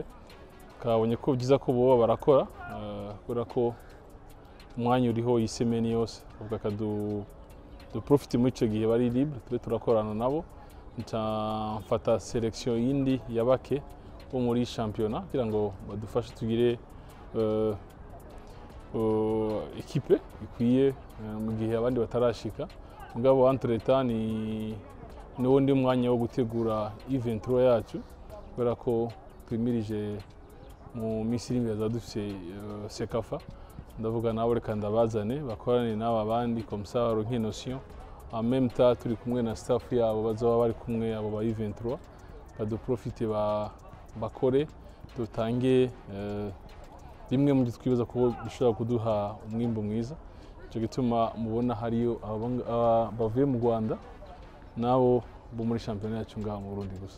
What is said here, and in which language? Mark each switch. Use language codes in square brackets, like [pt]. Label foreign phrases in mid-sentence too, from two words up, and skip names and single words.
[rn] Kabonye ko byiza ko boba barakora kubera ko umwanya uriho isemeni yose uvuga ka [fr] du profit [rn] muri ico gihe bari libre tube turakorana nabo mfata selection yindi yabake bo muri shampiyona kugira ngo badufashe tugire equipe ikwiye mu gihe abandi batarashika. Mugabo entre-temps ni wundi mwanya wo gutegura event yacu kubera ko twimirije mu Misiri ngaza dufise Sekafa, ndavuga nabo reka ndabazane bakorane n'aba bandi [fr] comme ça [rn] baronke [fr] notion en même temps [rn] turi kumwe na staff yabo bazoba bari kumwe abo ba event baduprofite bakore dutange rimwe mu twibaza ko bishobora kuduha umwimbo mwiza. Cyo gituma mubona hariyo bavuye mu Rwanda nabo bo muri shampiyona yacu ngaha mu Burundi gusa.